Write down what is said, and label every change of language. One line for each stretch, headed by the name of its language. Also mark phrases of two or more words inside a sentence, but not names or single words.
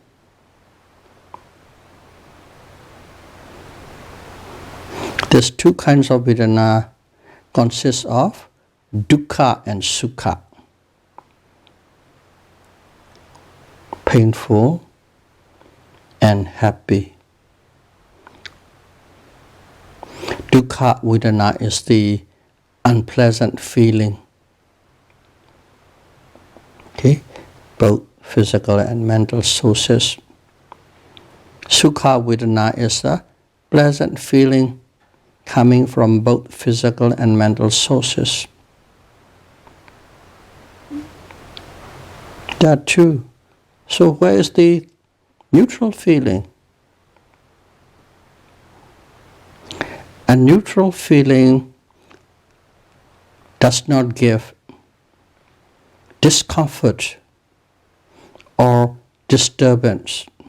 English: These 2 kinds of Vedana consist of dukkha and sukha. Painful and happy.
Pali: Dukkha vedana
English: is the unpleasant feeling. Okay, both physical and mental sources.
Pali: Sukha vedana
English: is a pleasant feeling coming from both physical and mental sources. There are 2. So where is the neutral feeling? A neutral feeling does not give discomfort or disturbance.